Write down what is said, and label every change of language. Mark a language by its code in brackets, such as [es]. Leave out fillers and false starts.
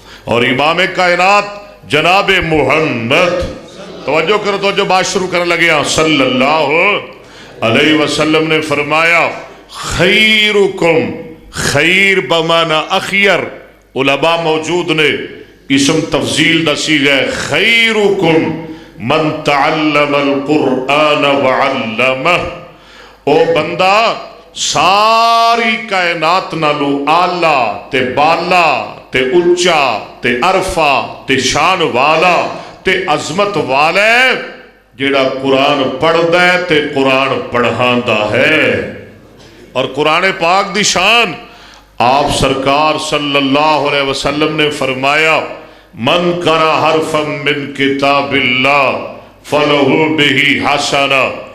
[pa] اور امام کائنات جناب محمد توجہ کرو تو جو بات شروع کرنے لگے صلی اللہ علیہ وسلم نے فرمایا خیرکم، خیر بمانا اخیر، علماء موجود نے اسم تفضیل دا صیغہ ہے [ar] خیرکم من تعلم القرآن وعلمہ. [pa] او بندہ ساری کائنات نالو آلہ تے بالا تے اچا تے عرفہ تے شان والا تے عظمت والا ہے جیڑا قرآن پڑھدا ہے تے قرآن پڑھاندا ہے. اور قرآن پاک دی شان آپ سرکار صلی اللہ علیہ وسلم نے فرمایا [ar] من قرأ حرفا من کتاب اللہ فلہ بہ حسنہ.